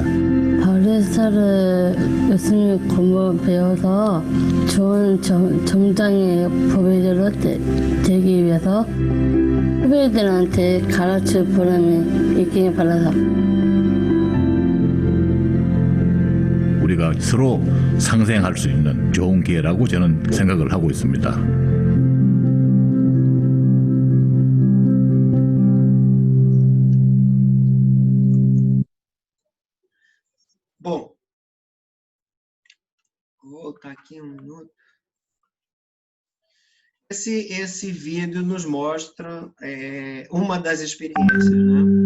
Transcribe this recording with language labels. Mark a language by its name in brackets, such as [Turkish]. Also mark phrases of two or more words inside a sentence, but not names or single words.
[Korean] 바리스타를 열심히 공부 배워서 좋은 점장의 후배들로 되기 위해서 후배들한테 가르칠 보람이 있길 바라서 우리가 서로 상생할 수 있는 좋은 기회라고 저는 생각을 하고 있습니다. [Portuguese] Bom, vou voltar aqui um minuto. Esse vídeo nos mostra uma das experiências, né?